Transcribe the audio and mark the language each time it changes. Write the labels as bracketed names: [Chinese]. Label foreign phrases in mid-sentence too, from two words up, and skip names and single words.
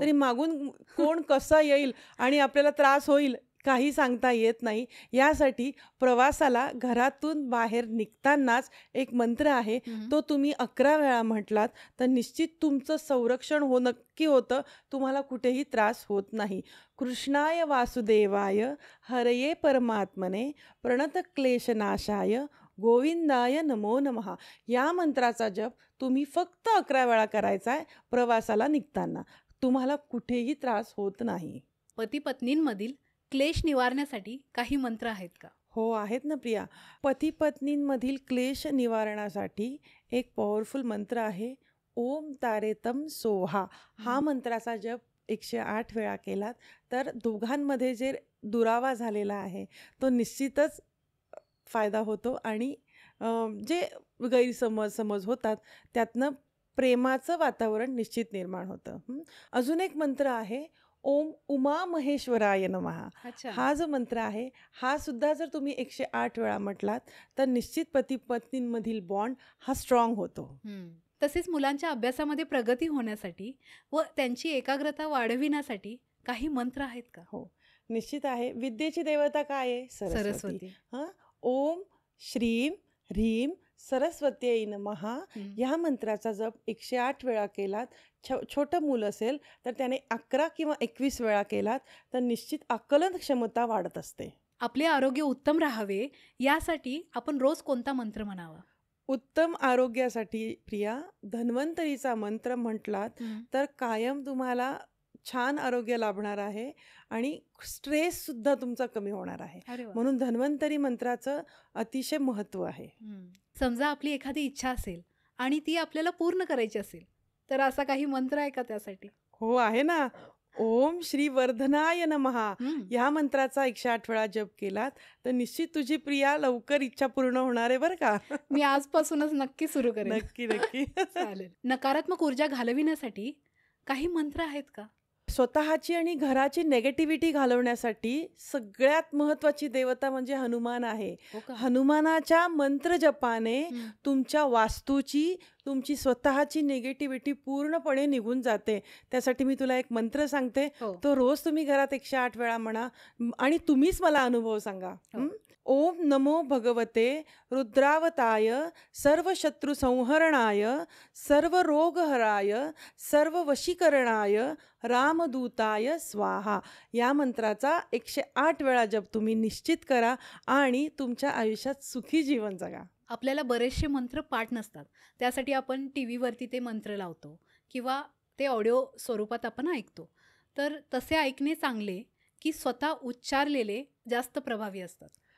[Marathi] तरी मागून कोण कसा येईल आणि आपल्याला त्रास होईल काही सांगता येत नाही. यासाठी प्रवासाला घरातून बाहेर निघतानाच एक मंत्र आहे. हं. तो तुम्ही 11 वेळा म्हटलात तर निश्चित तुमचं संरक्षण नक्की होतं. तुम्हाला कुठेही त्रास होत नाही. [Sanskrit] कृष्णाय वासुदेवाय हरये परमात्मने प्रणतक्लेशनाशाय गोविंदाय नमो नमः [Marathi] या मंत्राचा जप तुम्ही फक्त 11 वेळा करायचा आहे प्रवासाला निघताना. तुम्हाला कुठेही त्रास होत नाही. पती पत्नींमधील क्लेश निवारण्यासाठी काही मंत्र आहेत का? हो, आहेत ना प्रिया. पती पत्नींमधील क्लेश निवारणासाठी एक पॉवरफुल मंत्र आहे. [Sanskrit] ओम तारेतम सोहा हा [Marathi] हं. मंत्राचा जप 108 वेळा केलात तर दोघांमध्ये जे दुरावा झालेला आहे तो निश्चितच फायदा होतो आणि जे समज होतात त्यातनं प्रेमाचं वातावरण निश्चित निर्माण होतं. अजून एक मंत्र आहे [Sanskrit] ओम उमा महेश्वराय नमः. [Marathi] अच्छा. हा जो मंत्र आहे हा सुद्धा जर तुम्ही 108 वेळा म्हटलात तर निश्चित पती पत्नींमधील बॉन्ड हा स्ट्रॉंग होतो. हं. तसेच मुलांच्या अभ्यासामध्ये प्रगती होण्यासाठी व त्यांची एकाग्रता वाढविण्यासाठी काही मंत्र आहेत का? हो, निश्चित आहे. विद्येची देवता काय आहे? सरस्वती. सरस्वती. [Sanskrit] हां, ओम श्रीम ह्रीम सरस्वत्यै नमः [Marathi] हं. या मंत्राचा जप 108 वेळा केलात, छोटं मूल असेल तर त्याने 11 किंवा 21 वेळा केलात तर निश्चित आकलन क्षमता वाढत असते. आपले आरोग्य उत्तम राहावे यासाठी आपण रोज कोणता मंत्र म्हणावा? उत्तम आरोग्यासाठी प्रिया धन्वंतरीचा मंत्र म्हटलात हं. तर कायम तुम्हाला छान आरोग्य लाभणार आहे आणि स्ट्रेससुद्धा तुमचा कमी होणार आहे. अरे वा. म्हणून धन्वंतरी मंत्राचं अतिशय महत्त्व आहे. हं. समजा आपली एखादी इच्छा असेल आणि ती आपल्याला पूर्ण करायची असेल तर असा काही मंत्र आहे का त्यासाठी? हो, आहे ना. [Sanskrit] ओम श्री वर्धनाय नमः [Marathi] हं. ह्या मंत्राचा 108 वेळा जप केलात तर निश्चित तुझी प्रिया लवकर इच्छा पूर्ण होणार आहे बरं का. मी आजपासूनच नक्की सुरू करेन. नक्की नक्की. चालेल. नकारात्मक ऊर्जा घालविण्यासाठी काही मंत्र आहेत का? स्वतःची आणि घराची नेगेटिव्हिटी घालवण्यासाठी सगळ्यात महत्त्वाची देवता म्हणजे हनुमान आहे. हो का? हनुमानाच्या मंत्रजपाने हं. तुमच्या वास्तूची, तुमची स्वतःची निगेटिव्हिटी पूर्णपणे निघून जाते. त्यासाठी मी तुला एक मंत्र सांगते. हो. तो रोज तुम्ही घरात 108 वेळा म्हणा आणि तुम्हीच मला अनुभव सांगा. हो. [Sanskrit] ओम नमो भगवते रुद्रावताय सर्व शत्रु संहरणाय सर्व रोगहराय सर्व वशीकरणाय रामदूताय स्वाहा [Marathi] या मंत्राचा 108 वेळा जप तुम्ही निश्चित करा आणि तुमच्या आयुष्यात सुखी जीवन जगा. आपल्याला बरेचसे मंत्र पाठ नसतात. त्यासाठी आपण टीव्हीवरती ते मंत्र लावतो किंवा ते ऑडिओ स्वरूपात आपण ऐकतो. तर तसे ऐकणे चांगले की स्वतः उच्चारलेले जास्त प्रभावी असतात?